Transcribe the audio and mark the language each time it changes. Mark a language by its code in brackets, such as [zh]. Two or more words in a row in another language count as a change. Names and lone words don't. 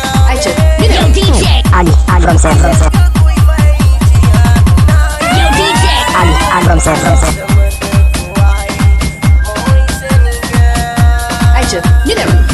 [wo] Ayca, ñu dem. Yo, D J. [fr] Allez, allez, comme ça, comme ça. Yo, D J. Allez, allez, comme ça, comme ça. [wo] Ayca, ñu dem.